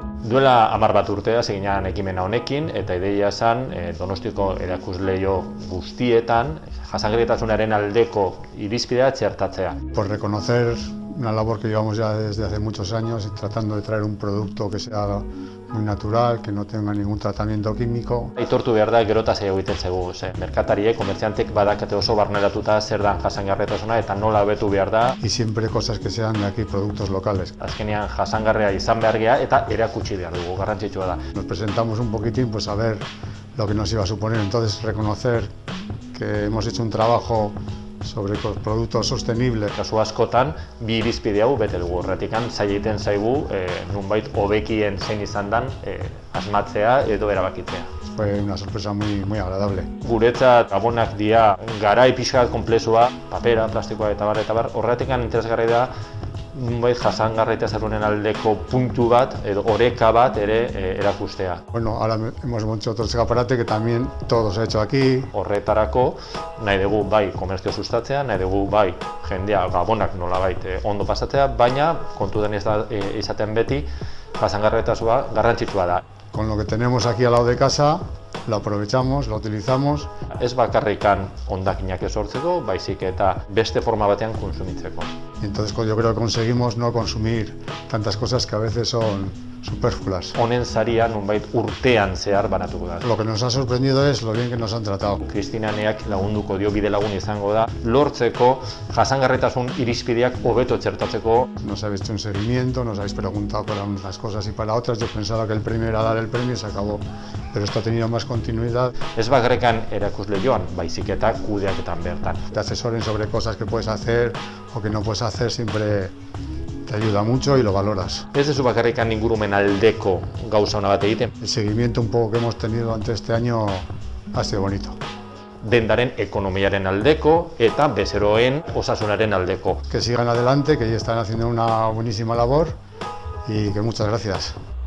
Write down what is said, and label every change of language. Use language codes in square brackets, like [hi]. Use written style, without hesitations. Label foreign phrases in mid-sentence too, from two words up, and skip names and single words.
[eu] Duela 10 bat urte hasi ginen ekimena honekin, eta ideia esan Donostiko erakusleiho guztietan jasangarritasunaren aldeko irizpidea txertatzea. [es] Por reconocer una labor que llevamos ya desde hace muchos años, tratando de traer un producto que sea muy natural, que no tenga ningún tratamiento químico. [eu] Aitortu behar da gero eta zaila egiten zaigu, merkatariek, komertziantek badakate oso barneratuta zer dan jasangarritasuna eta nola hobetu behar da. [es] Y siempre cosas que sean de aquí, productos locales. [eu] Azkenean jasangarria izan behar gea eta erakutsi behar dugu, garrantzitsua da. [es] Nos presentamos un poquitín pues a ver lo que nos iba a suponer, entonces reconocer que hemos hecho un trabajo sobre productos sostenibles. [eu] Kasu askotan, bi irizpide hau bete dugu, horretikan zaila egiten zaigu nunbait hobekien zein izan dan asmatzea edo erabakitzea. [es] Fue una sorpresa muy agradable. [eu] Guretzat gabonak dira garai pixka bat konplexua, papera, plastikoa eta bar, horretikan interesgarria da nunbait jasangarritasunaren aldeko puntu bat edo oreka bat ere erakustea. [es] Bueno, ahora hemos hecho otro escaparate que también todo se ha hecho aquí. [eu] Horretarako nahi dugu bai komertzio sustatzea, nahi dugu bai jendea gabonak nolabait ondo pasatzea, baina kontutan izaten beti jasangarritasuna garrantzitsua da. [es] Con lo que tenemos aquí al lado de casa, lo aprovechamos, lo utilizamos. [eu] Ez bakarrikan hondakinak sortzeko, baizik eta beste forma batean kontsumitzeko. [es] Y entonces yo creo que conseguimos no consumir tantas cosas que a veces son superfluas. [eu] Honen saria nunbait urtean zehar banatuko da. [es] Lo que nos ha sorprendido es lo bien que nos han tratado. [eu] Kristinaneak lagunduko dio bidelagun izango da, lortzeko jasangarritasun irizpideak hobeto txertatzeko. [es] Nos habéis hecho un seguimiento, nos habéis preguntado para unas cosas y para otras. Yo pensaba que el premio era dar el premio y se acabó, pero esto ha tenido más continuidad. [eu] Ez bakarrikan erakusleihoan, baizik eta kudeaketan bertan. [es] Te asesoren sobre cosas que puedes hacer o que no puedes hacer, siempre te ayuda mucho y lo valoras. [eu] Ez dezu bakarrikan ingurumen aldeko gauza ona bat egiten. [es] El seguimiento un poco que hemos tenido durante este año ha sido bonito. [eu] Dendaren ekonomiaren aldeko eta bezeroen osasunaren aldeko. [es] Que sigan adelante, que ya están haciendo una buenísima labor y que muchas gracias.